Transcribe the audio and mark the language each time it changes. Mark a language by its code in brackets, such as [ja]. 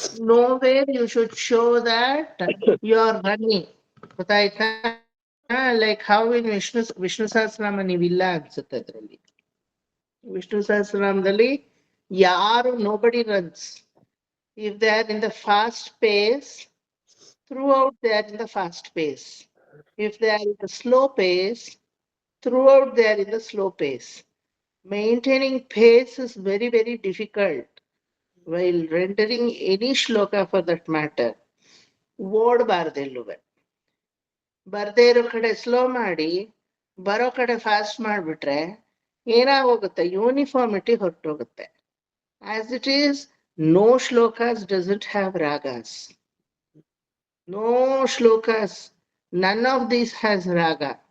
[en] Nowhere you should show that you are running. [kn] ಗೊತ್ತಾಯ್ತಾ? [en] like how in [kn] ವಿಷ್ಣು ಸಹಸ್ರನಾಮ ನೀವಿಲ್ಲ ಅನ್ಸುತ್ತೆ. ಅದರಲ್ಲಿ Vishnu ಸಹಸ್ರನಾಮದಲ್ಲಿ [en] nobody runs. If they are in the fast pace, throughout they are in the fast pace. If they are in the slow pace, throughout they are in the slow pace. Maintaining pace is very, very difficult while rendering any shloka for that matter. [kn] ಓಡಬಾರ್ದೆಲ್ಲುವೆ. ಬರ್ದೇ ಇರೋ ಕಡೆ slow ಮಾಡಿ ಬರೋ ಕಡೆ fast ಮಾಡಿಬಿಟ್ರೆ ಏನಾಗೋಗುತ್ತೆ, uniformity ಹೊರಟೋಗುತ್ತೆ. [en] As it is, no shlokas doesn't have ragas. No shlokas, none of these has raga.